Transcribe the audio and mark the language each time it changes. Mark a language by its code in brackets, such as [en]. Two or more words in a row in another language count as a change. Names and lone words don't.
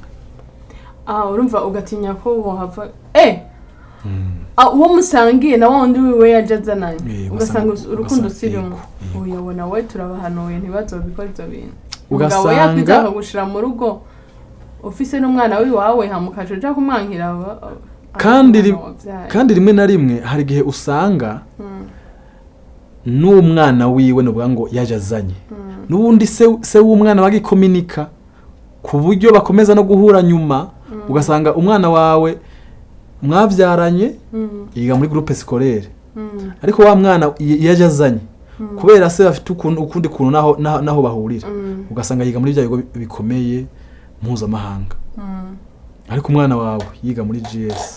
[rn] urumva ugatinya ko wohava uwo musangiye na wundi wiwe yajazananye ugasanga urukundo si rumwe uyabona we turabahanuye ntibazobikora ivyo bintu umugabo yakwiza akagushira mu rugo ufise n'umwana wiwawe hamukaje uja kumwankira kandi rimwe na rimwe hari igihe usanga n'umwana wiwe nuvuga ngo yajazanye n'ubundi se w'umwana bagikominika ku buryo bakomeza no guhura nyuma ugasanga umwana wawe mwavyaranye yiga muri [fr] groupe scolaire [rn] ariko wa mwana yajazanye kubera se bafite ukundi kuntu naho bahurira ugasanga yiga muri bya bigo bikomeye mpuzamahanga ariko umwana wawe yiga muri GS